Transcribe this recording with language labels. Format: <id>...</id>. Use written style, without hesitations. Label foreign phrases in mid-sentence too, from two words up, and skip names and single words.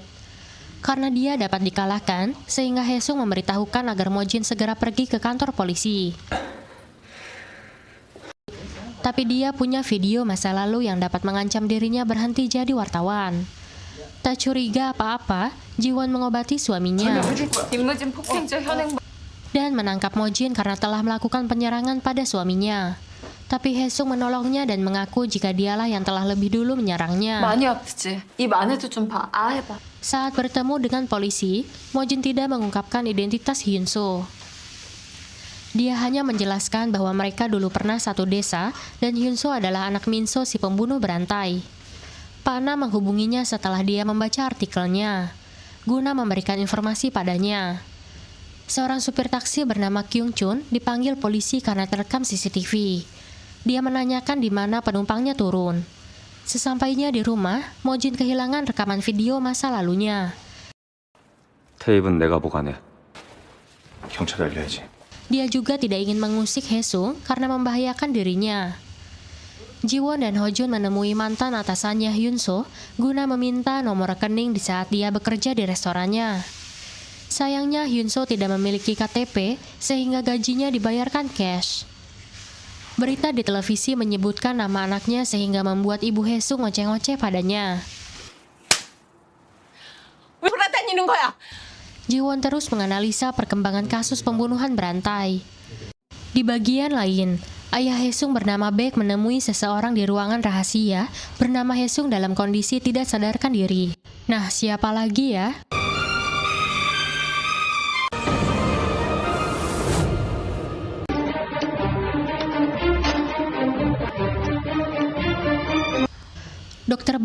<id>Karena dia dapat dikalahkan, sehingga Haesung memberitahukan agar Mojin segera pergi ke kantor polisi. Tapi dia punya video masa lalu yang dapat mengancam dirinya berhenti jadi wartawan. Tak curiga apa-apa, Jiwon mengobati suaminya</id> <ko>임무진 폭행죄 현행</ko> <id>dan menangkap Mojin karena telah melakukan penyerangan pada suaminya. Tapi Haesung menolongnya dan mengaku jika dialah yang telah lebih dulu menyerangnya.</id> <ko>많이 아프지? 입 안에도 좀 봐. 아 해봐.</ko> <id>Saat bertemu dengan polisi, Mojin tidak mengungkapkan identitas Hyunso. Dia hanya menjelaskan bahwa mereka dulu pernah satu desa dan Hyunso adalah anak Minso si pembunuh berantai. Pana menghubunginya setelah dia membaca artikelnya, guna memberikan informasi padanya. Seorang supir taksi bernama Kyung Chun dipanggil polisi karena terekam CCTV. Dia menanyakan di mana penumpangnya turun. Sesampainya di rumah, Mojin kehilangan rekaman video masa lalunya.</id> <ko>테이프는 내가 보관해. 경찰에 알려야지.</ko> <id>Dia juga tidak ingin mengusik Haesung karena membahayakan dirinya. Jiwon dan Hojun menemui mantan atasannya Hyunso guna meminta nomor rekening di saat dia bekerja di restorannya. Sayangnya Hyunso tidak memiliki KTP sehingga gajinya dibayarkan cash. Berita di televisi menyebutkan nama anaknya sehingga membuat ibu Haesung ngoceh-ngoceh padanya.</id> <ko>왜 돌아다니는 거야?</ko> <id>Jiwon terus menganalisa perkembangan kasus pembunuhan berantai. Di bagian lain, Ayah Haesung bernama Baek menemui seseorang di ruangan rahasia bernama Haesung dalam kondisi tidak sadarkan diri. Nah, siapa lagi ya? Dr.</id>